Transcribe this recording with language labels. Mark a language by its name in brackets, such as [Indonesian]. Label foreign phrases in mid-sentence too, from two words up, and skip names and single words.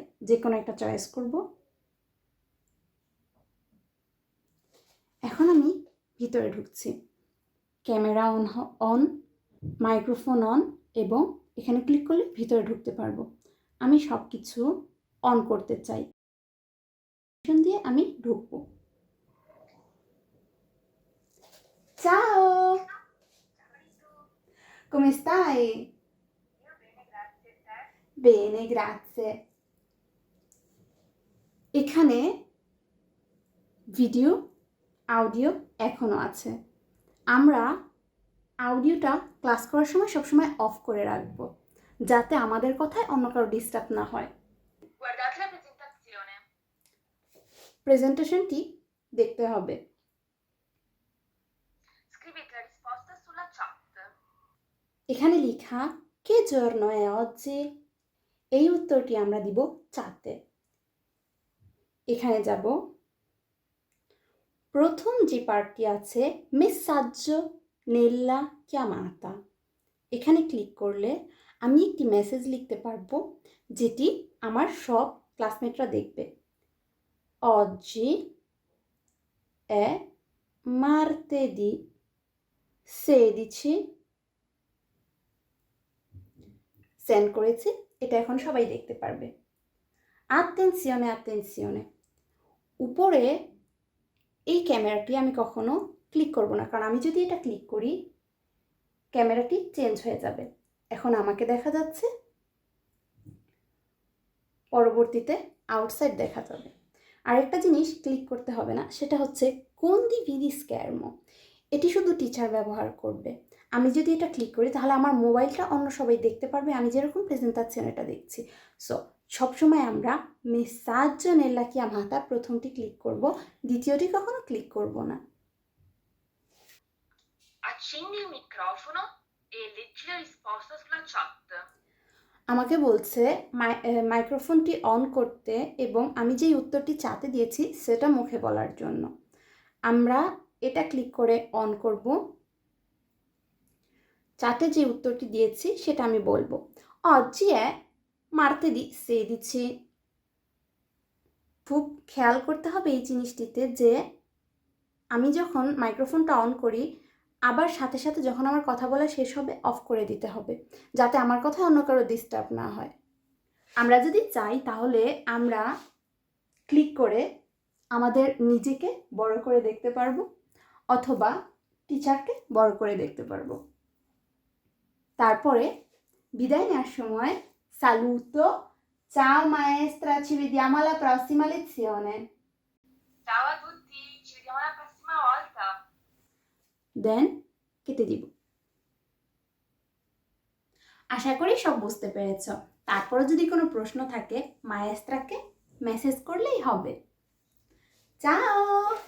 [Bangla] যে কোনো একটা চয়েস করব। এখন আমি ভিতরে ঢুকছি। [English] camera on, microphone on, [Bangla] এবং এখানে ক্লিক করলে ভিতরে ঢুকতে পারবো। আমি সব কিছু অন করতে চাই দিয়ে আমি ঢুকবো। [Italian] Ciao! Come stai? Io bene, grazie. Te? Bene, grazie. [Bangla] এখানে ভিডিও, অডিও এখনো আছে। আমরা অডিওটা ক্লাস করার সময় সবসময় অফ করে রাখবো, যাতে আমাদের কথায় অন্য কারো ডিস্টার্ব না হয়। [Italian] Guardate la presentazione. [Bangla] প্রেজেন্টেশনটি দেখতে হবে। [Italian] Scrivete la risposta sulla chat. [Bangla] এখানে লেখা [Italian] che giorno è oggi? [Bangla] এই উত্তরটি আমরা দিব চাতে। এখানে যাব, প্রথম যে পার্টটি আছে [Italian] messaggio nella chiamata, [Bangla] এখানে ক্লিক করলে আমি একটি মেসেজ লিখতে পারবো, যেটি আমার সব ক্লাসমেটরা দেখবে। [Italian] Oggi è martedì 16। [Bangla] সেন্ড করেছি, এটা এখন সবাই দেখতে পারবে। [Italian] Attenzione, attenzione, [Bangla] উপরে এই ক্যামেরাটি আমি কখনো ক্লিক করব না, কারণ আমি যদি এটা ক্লিক করি ক্যামেরাটি চেঞ্জ হয়ে যাবে। এখন আমাকে দেখা যাচ্ছে, পরবর্তীতে আউটসাইড দেখা যাবে। আরেকটা জিনিস ক্লিক করতে হবে না, সেটা হচ্ছে [Italian] condividere schermo। [Bangla] এটি শুধু টিচার ব্যবহার করবে। আমি যদি এটা ক্লিক করি তাহলে আমার মোবাইলটা অন্য সবাই দেখতে পারবে, আমি যেরকম প্রেজেন্টেশন এটা দেখছি। সো সবসময় আমরা [Italian] messaggio nella chiamata [Bangla] প্রথমটি ক্লিক করব, দ্বিতীয়টি কখনো ক্লিক করব না। [Italian] Accendi il microfono e leggi la risposta sulla chat. [Bangla] আমাকে বলছে মাইক্রোফোনটি অন করতে এবং আমি যেই উত্তরটি চাতে দিয়েছি সেটা মুখে বলার জন্য। আমরা এটা ক্লিক করে অন করব। চাটে যে উত্তরটি দিয়েছি সেটা আমি বলবো। [Italian] Oggi è martedì 16। [Bangla] খুব খেয়াল করতে হবে এই জিনিসটিতে যে আমি যখন মাইক্রোফোনটা অন করি আবার সাথে সাথে যখন আমার কথা বলা শেষ হবে অফ করে দিতে হবে, যাতে আমার কথা অন্য কারো ডিস্টার্ব না হয়। আমরা যদি চাই তাহলে আমরা ক্লিক করে আমাদের নিজেকে বড় করে দেখতে পারবো, অথবা টিচারকে বড় করে দেখতে পারবো। তারপরে বিদায় নেওয়ার সময় [Italian] saluto, ciao maestra, ci vediamo alla prossima lezione. Ciao a tutti, ci vediamo la prossima volta. [Bangla] দেন কেটে দিব। আশা করি সব বুঝতে পেরেছ। তারপরে যদি কোনো প্রশ্ন থাকে মায়েস্ত্রাকে মেসেজ করলেই হবে। চাও।